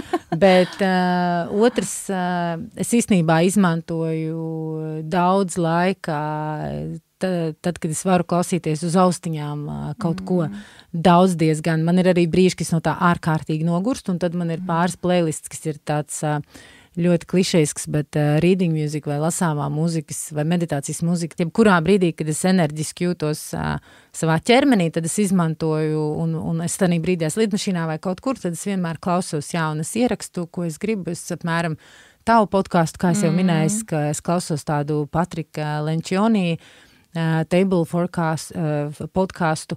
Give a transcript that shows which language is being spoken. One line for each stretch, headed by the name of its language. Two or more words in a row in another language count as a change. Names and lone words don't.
Latvian: Bet otrs, es īstenībā izmantoju daudz laika, tad, kad es varu klausīties uz austiņām kaut ko daudz diezgan. Man ir arī brīži, kas no tā ārkārtīgi nogurst, un tad man ir pāris playlists, kas ir tāds ļoti klišejisks, bet
English: reading music
Latvian: vai lasāmā mūzikas vai meditācijas mūzika, jebkurā brīdī, kad es enerģiski jūtos savā ķermenī, tad es izmantoju, un es tādā brīdī lidmašīnā vai kaut kur, tad es vienmēr klausos, un es ierakstu, ko es gribu, es apmēram tavu podcastu, kā es jau minēju, ka es klausos tādu Patrika Lencioni Table Forecast podcastu.